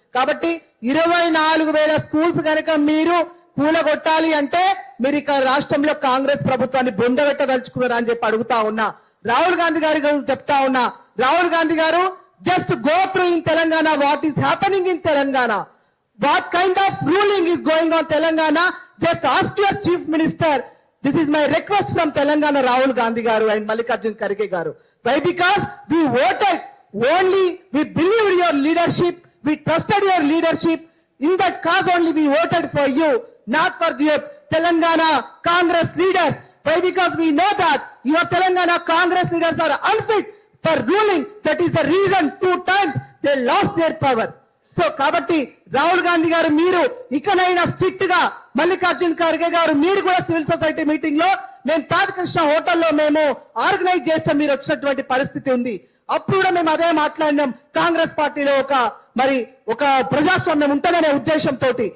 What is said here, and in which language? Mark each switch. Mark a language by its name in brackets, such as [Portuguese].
[Telugu] కాబట్టి 24,000 స్కూల్స్ కనుక మీరు కూలగొట్టాలి అంటే మీరు ఇక్కడ రాష్ట్రంలో కాంగ్రెస్ ప్రభుత్వాన్ని బొందబెట్టదలుచుకున్నారా అని చెప్పి అడుగుతా ఉన్నా. [English] Rahul Gandhi [Telugu] గారి చెప్తా ఉన్నా, [English] Rahul Gandhi garu just go through in Telangana, what is happening in Telangana, what kind of ruling is going on Telangana, just ask your chief minister. This is my request from Telangana, Rahul Gandhi garu and Mallikarjun Kharge garu. Why? Because we voted only, we believed your leadership, we trusted your leadership, in that cause only we voted for you, not for your Telangana Congress leaders. Why? Because we know that your Telangana Congress leaders are unfit for ruling. That is the reason 2 times they lost their power. [Telugu] So కాబట్టి రాహుల్ గాంధీ గారు మీరు ఇకనైనా strict గా, మల్లికార్జున్ ఖర్గే గారు మీరు కూడా civil society meeting లో మేము తాజకృష్ణ హోటల్లో మేము ఆర్గనైజ్ చేస్తే మీరు వచ్చినటువంటి పరిస్థితి ఉంది. అప్పుడు కూడా మేము అదే మాట్లాడినాం, కాంగ్రెస్ పార్టీలో ఒక ప్రజాస్వామ్యం ఉంటుందనే ఉద్దేశంతో.